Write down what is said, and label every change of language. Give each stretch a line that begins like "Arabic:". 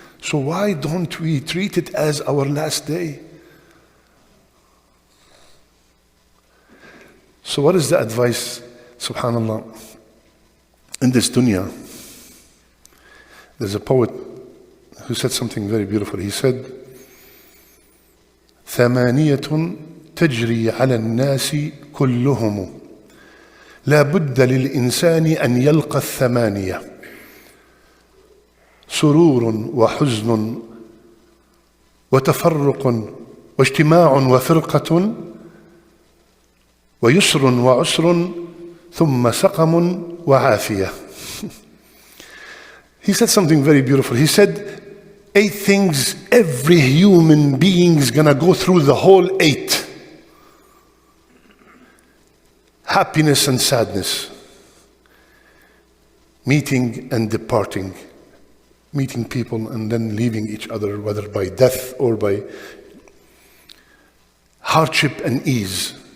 English: So why don't we treat it as our last day? So what is the advice? Subhanallah. In this dunya, there's a poet who said something very beautiful. He said,
Arabic: ثمانية تجري على الناس كلهم لا بد للإنسان أن يلقى الثمانية سرور وحزن وتفرق واجتماع وفرقة ويسر وعسر ثم سقم وعافية.
English: He said something very beautiful. He said, 8 things every human being is going to go through, the whole 8. Happiness and sadness. Meeting and departing. Meeting people and then leaving each other, whether by death or by hardship and ease.